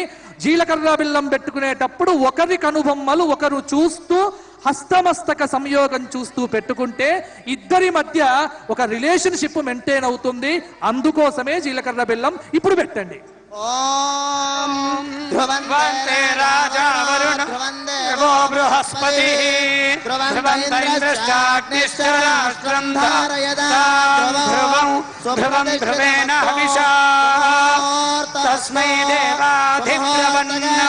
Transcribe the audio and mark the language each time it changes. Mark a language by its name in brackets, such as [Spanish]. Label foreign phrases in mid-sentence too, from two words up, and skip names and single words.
[Telugu] జీలకర్ర బెల్లం పెట్టుకునేటప్పుడు ఒకరి కనుబొమ్మలు ఒకరు చూస్తూ హస్తమస్తక సంయోగం చూస్తూ పెట్టుకుంటే ఇద్దరి మధ్య ఒక [English] relationship maintain [Telugu] అవుతుంది. అందుకోసమే జీలకర్ర బెల్లం ఇప్పుడు పెట్టండి. [Sanskrit] ఓం ध्रुवन्ते राजा वरुण देवो बृहस्पतिः ध्रुवन्त राष्ट्रं धारयतां ध्रुवं ध्रुवेण हविषा तस्मै देवाधिब्रवन्नम्